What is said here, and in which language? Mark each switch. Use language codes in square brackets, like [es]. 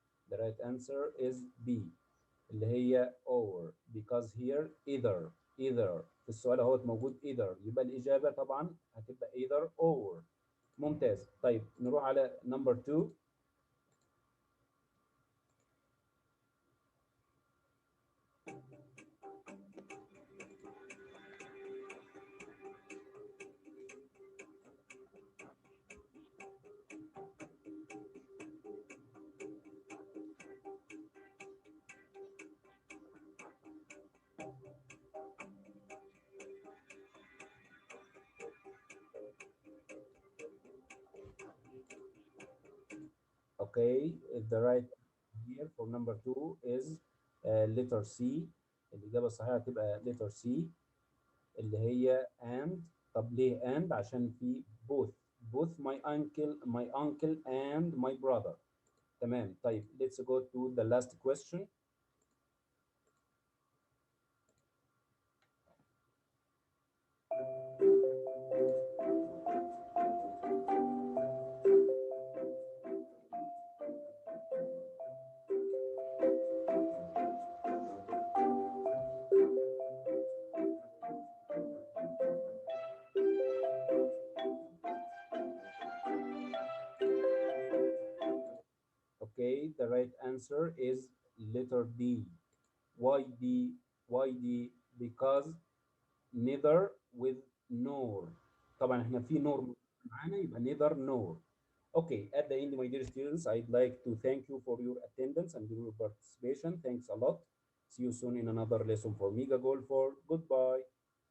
[en] The right answer is B [ar] اللي هي [en] or, because here either [ar] في السؤال اهوت موجود [en] either، [ar] يبقى الإجابة طبعا هتبقى [en] either or. [ar] ممتاز. طيب نروح على number 2. [en] Okay, the right here for number 2 is letter C. [ar] الإجابة الصحيحة هتبقى letter C اللي هي and. طب ليه and؟ عشان في [en] both my uncle and my brother. [ar] تمام. [en] طيب let's go to the last question. Okay, the right answer is letter D. Why D? Why D? Because neither with nor. [ar] طبعا احنا في nor معانا، يبقى neither nor. [en] Okay, at the end, my dear students, I'd like to thank you for your attendance and your participation. Thanks a lot. See you soon in another lesson for Mega Goal 4. Goodbye.